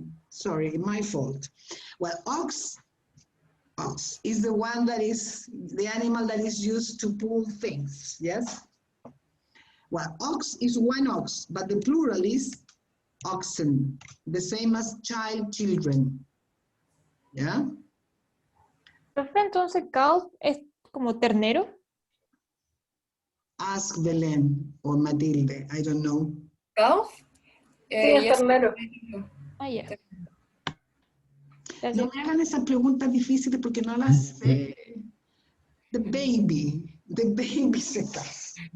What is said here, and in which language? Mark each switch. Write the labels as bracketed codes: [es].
[en] Sorry, my fault. Well, ox is the one that is the animal that is used to pull things. Yes. Well, ox is one ox, but the plural is oxen, the same as child, children. Yeah? [es] Profe, entonces cow es como ternero. [en] Ask Belén or Matilde, I don't know. Calf? [es] Sí, es [en] Yes. [es] ternero. Ah, ya. No me hagan esas preguntas difíciles porque no las sé. [en] The baby is a calf.